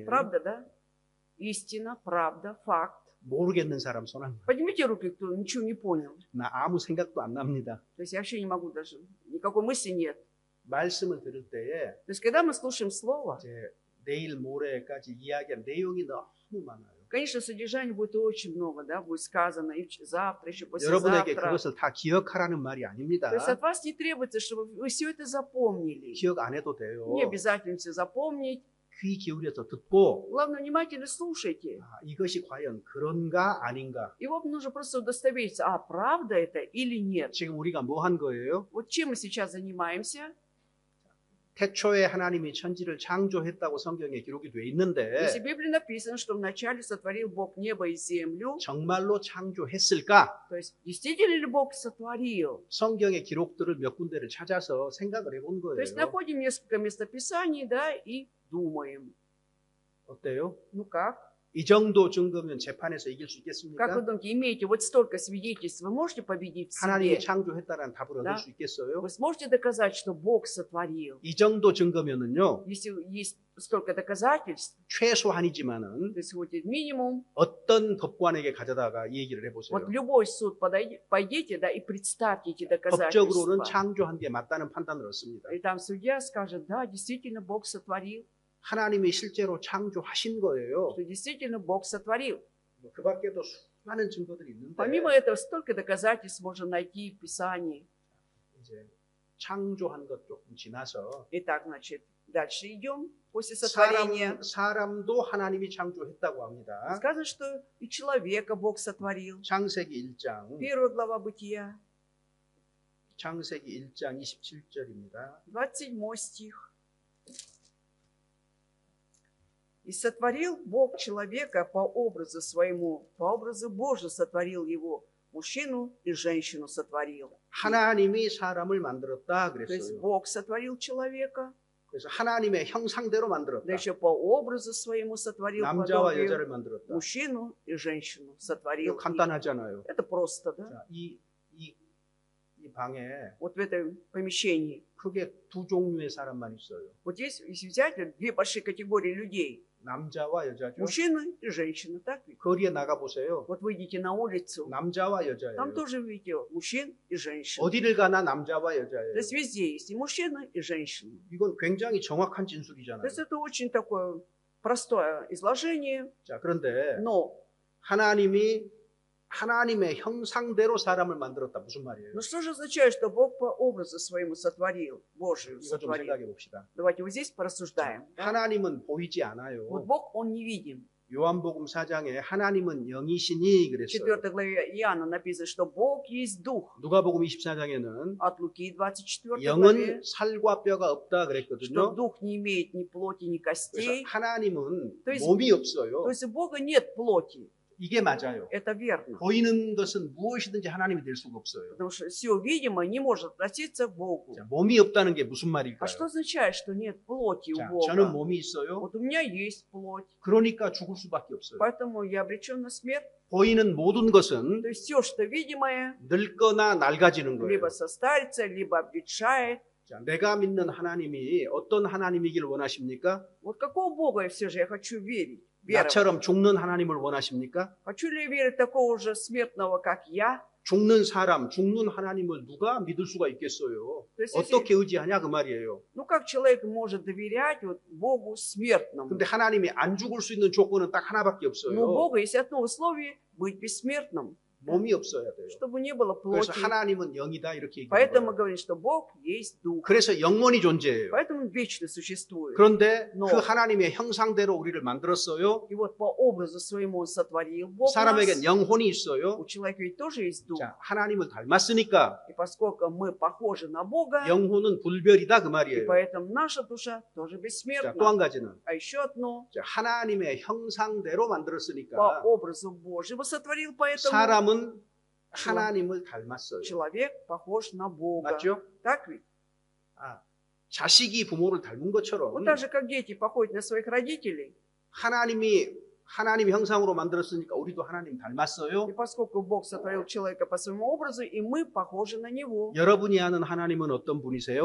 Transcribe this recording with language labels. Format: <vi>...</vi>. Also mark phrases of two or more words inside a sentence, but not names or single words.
<ru>Правда, да? Истина, правда, факт.</ru> <ko>모르겠는 사람 손 한 번.</ko> <ru>Поднимите руки, кто ничего не понял.</ru> <ko>나 아무 생각도 안 납니다.</ko> <ru>То есть я вообще не могу даже, никакой мысли нет.</ru> <ko>말씀을 들을 때에</ko> <ru>То есть когда мы слушаем Слово,</ru> <ko>이제 내일 모레까지 이야기한 내용이 너무 많아요.</ko> <ru>конечно, содержания будет очень много, да, будет сказано и завтра, еще</ru> <ko>여러분에게</ko> <ru>послезавтра.</ru> <ko>그것을 다 기억하라는 말이 아닙니다.</ko> <ru>То есть от вас не требуется, чтобы вы все это запомнили.</ru> <ko>기억 안 해도 돼요.</ko> <ru>Не обязательно все запомнить.</ru> <ko>귀 기울여서 듣고</ko> <ru>Главное, внимательно слушайте.</ru> <ko>아, 이것이 과연 그런가 아닌가.</ko> <ru>И вам нужно просто удостовериться, а правда это или нет.</ru> <ko>지금 우리가 뭐 한 거예요?</ko> <ru>Вот чем мы сейчас занимаемся?</ru> <ko>태초에 하나님이 천지를 창조했다고 성경에 기록이 돼 있는데</ko> <ru>Если в Библии написано, что вначале сотворил Бог небо и землю,</ru> <ko>정말로 창조했을까?</ko> <ru>то есть действительно ли Бог сотворил?</ru> <ko>성경의 기록들을 몇 군데를 찾아서 생각을 해본</ko> <ru>То есть</ru> <ko>거예요.</ko> <ru>находим несколько местописаний, да, и думаем.</ru> <ko>어때요?</ko> <ru>Ну как?</ru> <ko>이 정도 증거면 재판에서 이길 수</ko> <ru>Как вы</ru> <ko>있겠습니까?</ko> <ru>думаете, имеете вот столько свидетельств, вы можете победить в</ru> <ko>하나님이</ko> <ru>себе?</ru> <ko>창조했다는 답을</ko> <ru>Да.</ru> <ko>얻을 수 있겠어요?</ko> <ru>Вы сможете доказать, что Бог сотворил?</ru> <ko>이 정도 증거면은요,</ko> <ru>Если есть столько доказательств,</ru> <ko>최소한이지만은</ko> <ru>то есть вот минимум,</ru> <ko>어떤 법관에게 가져다가 이 얘기를 해보세요.</ko> <ru>вот в любой суд пойдите, да, и представьте эти</ru> <ko>법적으로는</ko> <ru>доказательства.</ru> <ko>창조한 게 맞다는 판단을 얻습니다.</ko> <ru>И там судья скажет, да, действительно Бог сотворил,</ru> <ko>하나님이 실제로 창조하신 거예요.</ko> <ru>что действительно Бог сотворил.</ru> <ko>그 밖에도 수많은 증거들이 있는데</ko> <ru>Помимо этого, столько доказательств можно найти в Писании.</ru> <ko>이제 창조한 것 조금 지나서</ko> <ru>Итак, значит, дальше идем. После сотворения</ru> <ko>사람도 하나님이 창조했다고 합니다.</ko> <ru>сказано, что и человека Бог сотворил.</ru> <ko>창세기 1장</ko> <ru>1 глава Бытия,</ru> <ko>창세기 1장 27절입니다.</ko> <ru>27 стих. «И сотворил Бог человека по образу своему, по образу Божию сотворил его, мужчину и женщину сотворил».</ru> <ko>하나님이 사람을 만들었다</ko> <ru>То есть</ru> <ko>그랬어요.</ko> <ru>Бог сотворил человека,</ru> <ko>그래서 하나님의 형상대로</ko> <ru>да</ru> <ko>만들었다.</ko> <ru>еще по образу своему сотворил</ru> <ko>남자와</ko> <ru>подобие,</ru> <ko>여자를 만들었다.</ko> <ru>мужчину и женщину</ru> <ko>이거</ko> <ru>сотворил.</ru> <ko>간단하잖아요.</ko> <ru>Это просто, да?</ru> <ko>자, 이 방에</ko> <ru>Вот в этом помещении.</ru> <ko>크게 두 종류의 사람만 있어요.</ko> <ru>Вот здесь, если взять, две большие категории людей.</ru> <ko>남자와 여자죠.</ko> <ru>Мужчина и женщина, так ведь?</ru> <ko>거리에 나가 보세요.</ko> <ru>Вот выйдите на улицу,</ru> <ko>남자와</ko> <ru>там</ru> <ko>여자예요.</ko> <ru>тоже видите мужчин и женщин.</ru> <ko>어디를 가나 남자와</ko> <ru>То</ru> <ko>여자예요.</ko> <ru>есть везде есть и мужчина, и женщина.</ru> <ko>이건 굉장히 정확한</ko> <ru>То</ru> <ko>진술이잖아요.</ko> <ru>есть это очень такое простое изложение,</ru> <ko>자, 그런데</ko> <ru>но</ru> <ko>하나님이 하나님의 형상대로 사람을 만들었다. 무슨 말이에요?</ko> <ru>но что же означает, что Бог по образу своему сотворил, Божию</ru> <ko>이거 좀</ko> <ru>сотворил?</ru> <ko>생각해 봅시다.</ko> <ru>Давайте вот здесь порассуждаем. да?</ru> <ko>하나님은 보이지</ko> <ru>Вот</ru> <ko>않아요.</ko> <ru>Бог, Он не видим.</ru> <ko>요한복음 4장에 하나님은 영이시니</ko> <ru>В</ru> <ko>그랬어요.</ko> <ru>4 главе Иоанна написано, что Бог есть Дух.</ru> <ko>누가복음 24장에는</ko> <ru>От Луки 24</ru> <ko>영은</ko> <ru>главе,</ru> <ko>살과 뼈가 없다</ko> <ru>что</ru> <ko>그랬거든요.</ko> <ru>Дух не имеет ни плоти, ни</ru> <ko>그래서</ko> <ru>костей.</ru> <ko>하나님은</ko> <ru>То есть-</ru> <ko>몸이 없어요.</ko> <ru>То есть у Бога нет плоти.</ru> <ko>이게 맞아요.</ko> <ru>Это верно.</ru> <ko>보이는 것은 무엇이든지 하나님이 될 수가 없어요.</ko> <ru>Потому что все видимое не может относиться к Богу.</ru> <ko>자, 몸이 없다는 게 무슨</ko> <ru>А</ru> <ko>말일까요?</ko> <ru>что означает, что нет плоти у</ru> <ko>자,</ko> <ru>Бога?</ru> <ko>저는 몸이 있어요.</ko> <ru>Вот у меня есть плоть,</ru> <ko>그러니까 죽을 수밖에 없어요.</ko> <ru>поэтому я обречен на смерть.</ru> <ko>보이는 모든 것은</ko> <ru>То есть все, что видимое,</ru> <ko>늙거나 낡아지는 거예요.</ko> <ru>либо состарится, либо обветшает.</ru> <ko>자, 내가 믿는 하나님이 어떤 하나님이길 원하십니까?</ko> <ru>Вот какого Бога я все же я хочу верить? Веровать.</ru> <ko>나처럼 죽는 하나님을 원하십니까?</ko> <ru>Хочу ли я верить такого же смертного, как я?</ru> <ko>죽는 사람, 죽는 하나님을 누가 믿을 수가 있겠어요?</ko> <ru>То есть,</ru> <ko>어떻게 의지하냐 그 말이에요.</ko> <ru>ну как человек может доверять вот Богу смертному?</ru> <ko>근데 하나님이 안 죽을 수 있는 조건은 딱 하나밖에</ko> <ru>Но у</ru> <ko>없어요.</ko> <ru>Бога есть одно условие – быть бессмертным,</ru> <ko>몸이 없어야 돼요.</ko> <ru>чтобы не было</ru> <ko>그래서</ko> <ru>плоти.</ru> <ko>하나님은 영이다 이렇게 얘기해요.</ko> <ru>Поэтому мы говорим, что Бог есть Дух.</ru> <ko>그래서 영원히 존재해요.</ko> <ru>Поэтому Он вечно существует.</ru> <ko>그런데</ko> <ru>Но-</ru> <ko>그 하나님의 형상대로 우리를 만들었어요.</ko> <ru>И вот по образу своему Он сотворил Бог нас.</ru> <ko>사람에겐 영혼이 있어요.</ko> <ru>У человека ведь тоже есть Дух.</ru> <ko>자, 하나님을 닮았으니까</ko> <ru>И поскольку мы похожи на Бога,</ru> <ko>영혼은 불별이다 그</ko> <ru>и</ru> <ko>말이에요.</ko> <ru>поэтому наша душа тоже</ru> <ko>자, 또</ko> <ru>бессмертна.</ru> <ko>한 가지는</ko> <ru>А еще одно,</ru> <ko>자, 하나님의 형상대로</ko> <ru>по</ru> <ko>만들었으니까</ko> <ru>образу Божьему сотворил, поэтому</ru> <ko>사람은 하나님을 닮았어요.</ko> <ru>человек похож на Бога.</ru> <ko>맞죠?</ko> <ru>Так ведь?</ru> <ko>아, 자식이 부모를 닮은 것처럼</ko> <ru>Вот так же, как дети походят на своих родителей,</ru> <ko>하나님 형상으로 만들었으니까 우리도 하나님 닮았어요.</ko> <ru>и поскольку Бог сотворил человека по своему образу, и мы похожи на него.</ru> <ko>여러분이 아는 하나님은 어떤 분이세요?</ko>